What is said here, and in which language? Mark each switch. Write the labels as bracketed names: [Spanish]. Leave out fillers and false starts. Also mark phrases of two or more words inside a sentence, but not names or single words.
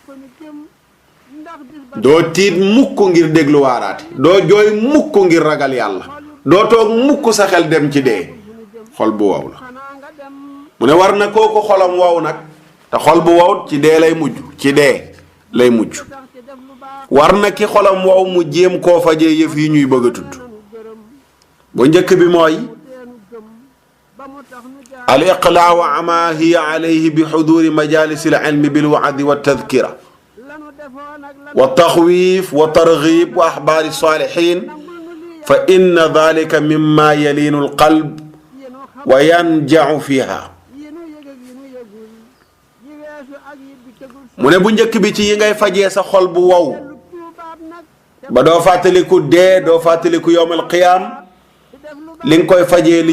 [Wolof] doo tiit mukk ngir déglu waaraate doo jooy mukk ngir ragal yàlla doo toog mukk sa xel dem ci dee xol bu wow la mu ne war na kooku xolam wow nag te xol bu wow ci dee lay mujj ci dee lay mujj war na ki xolam wow mu jéem koo fajee yëf yi ñuy bëgg a tudd bu njëkk bi mooy [Arabic] الإقلاع وعما هي عليه بحضور مجالس العلم بالوعظ والتذكير والتخويف والترغيب وأخبار الصالحين فإن ذلك مما يلين القلب وينجع فيها mu [Wolof] ne bu njëkk bi ci yi ngay fajee sa xol bu wow ba doo fàttaliku dee doo fàttaliku [Arabic] يوم القيامة [Wolof] li nga koy fajee li